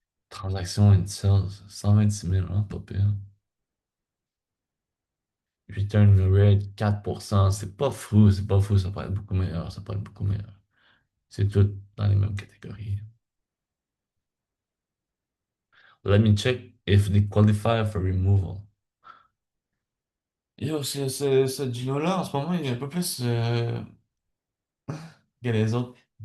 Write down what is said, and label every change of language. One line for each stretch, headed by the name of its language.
English: Transaction in sales, 126 000, hein,
French: pas pire. Return rate, 4%. C'est pas fou, ça peut être beaucoup meilleur, ça peut être beaucoup meilleur. C'est tout dans les mêmes catégories.
English: Let me check if they qualify for removal.
French: Yo, ce Gino-là, en ce moment, il est un peu plus que les autres.